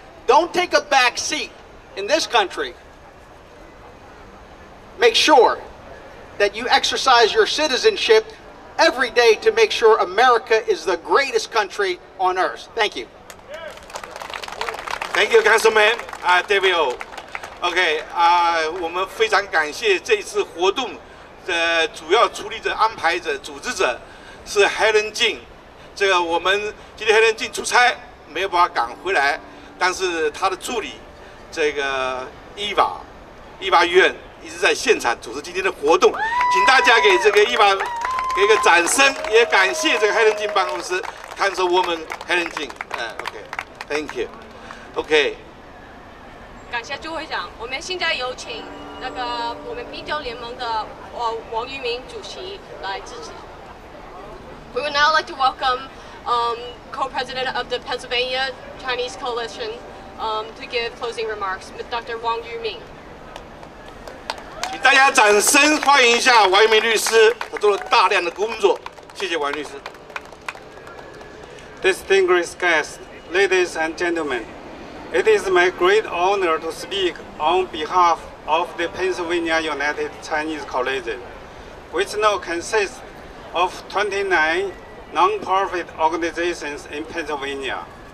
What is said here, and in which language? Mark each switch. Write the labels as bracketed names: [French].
[English] Don't take a back seat in this country. Make sure that you exercise your citizenship every day to make sure America is the greatest country on earth. Thank you. Thank you, Councilman David O. [Chinese] OK 我们非常感谢这次活动的主要处理者、安排者、组织者是 Helen Jing。这个我们今天 Helen Jing 出差没有办法赶回来，但是他的助理这个伊娃院一直在现场组织今天的活动，请大家给这个伊娃给一个掌声，也感谢这个 Helen Jing 办公室 Councilwoman Helen Jing。 [English] Thank you。 OK。 [Chinese] 感谢朱会长，我们现在有请那个我们滨州联盟的王玉明主席来致辞。 [English] We would now like to welcome co-president of the Pennsylvania Chinese Coalition to give closing remarks, Dr. Wang Yuming. [Chinese] 请大家掌声欢迎一下王玉明律师，他做了大量的工作，谢谢王律师。 [English] Distinguished guests, ladies and gentlemen. It is my great honor to speak on behalf of the Pennsylvania United Chinese Coalition, which now consists of 29 non-profit organizations in Pennsylvania.